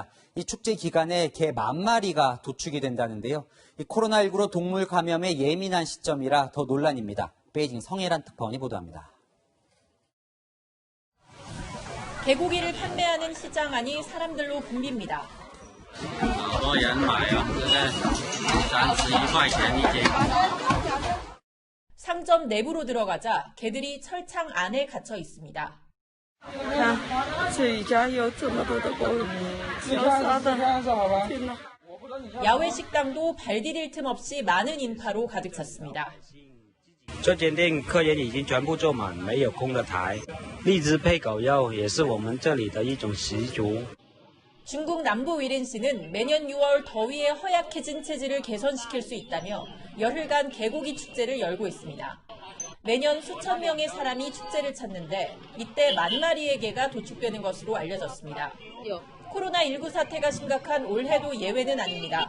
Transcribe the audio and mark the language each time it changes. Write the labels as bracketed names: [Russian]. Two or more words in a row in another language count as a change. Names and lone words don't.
[Korean] 이 축제 기간에 개 10,000마리가 도축이 된다는데요. 이 코로나19로 동물 감염에 예민한 시점이라 더 논란입니다. 베이징 성혜란 특파원이 보도합니다. 개고기를 판매하는 시장 안이 사람들로 붐빕니다. [Chinese] 多人买啊，31块钱一斤。 [Korean] 상점 내부로 들어가자 개들이 철창 안에 갇혀 있습니다. 야외 식당도 발 디딜 틈 없이 많은 인파로 가득 찼습니다. [Chinese] 这间店客人已经全部坐满，没有空的台。荔枝配狗肉也是我们这里的一种习俗。 [Korean] 중국 남부 위렌시는 매년 6월 더위에 허약해진 체질을 개선시킬 수 있다며 열흘간 개고기 축제를 열고 있습니다. 매년 수천 명의 사람이 축제를 찾는데 이때 10,000마리의 개가 도축되는 것으로 알려졌습니다. 코로나19 사태가 심각한 올해도 예외는 아닙니다.